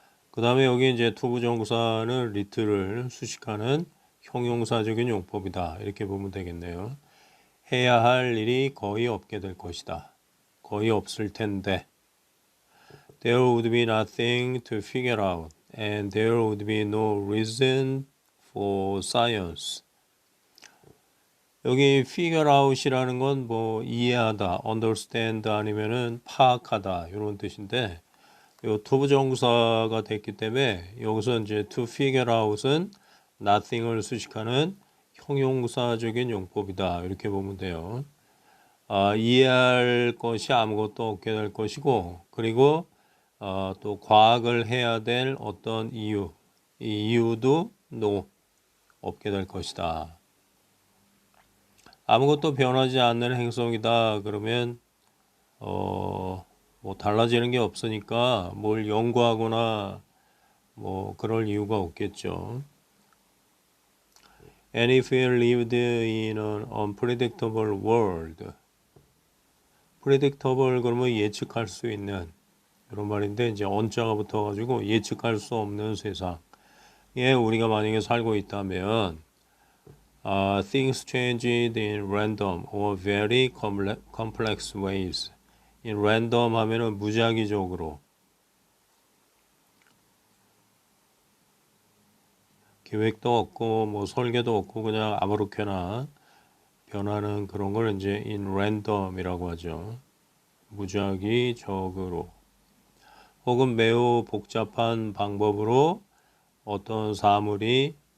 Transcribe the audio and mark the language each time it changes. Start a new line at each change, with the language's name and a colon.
Korean: 그 다음에 여기 이제 투부정사는 little를 수식하는 형용사적인 용법이다. 이렇게 보면 되겠네요. 해야 할 일이 거의 없게 될 것이다. 거의 없을 텐데.
English: There would be nothing to figure out and there would be no reason for science.
Korean: 여기 figure out이라는 건 뭐 이해하다, understand 아니면은 파악하다 이런 뜻인데 요 투부정사가 됐기 때문에 여기서 이제 to figure out은 nothing을 수식하는 형용사적인 용법이다 이렇게 보면 돼요. 이해할 것이 아무것도 없게 될 것이고 그리고 또 과학을 해야 될 어떤 이유, 이 이유도 no, 없게 될 것이다. 아무것도 변하지 않는 행성이다 그러면 뭐 달라지는 게 없으니까 뭘 연구하거나 뭐 그럴 이유가 없겠죠.
English: And if we lived in an unpredictable world,
Korean: predictable 그러면 예측할 수 있는 이런 말인데 이제 on자가 붙어가지고 예측할 수 없는 세상에 우리가 만약에 살고 있다면
English: things changed in random or very complex ways.
Korean: in random 하면은 무작위적으로 계획도 없고 뭐 설계도 없고 그냥 아무렇게나 변하는 그런 걸 이제 in random이라고 하죠. 무작위적으로 혹은 매우 복잡한 방법으로 어떤 사물이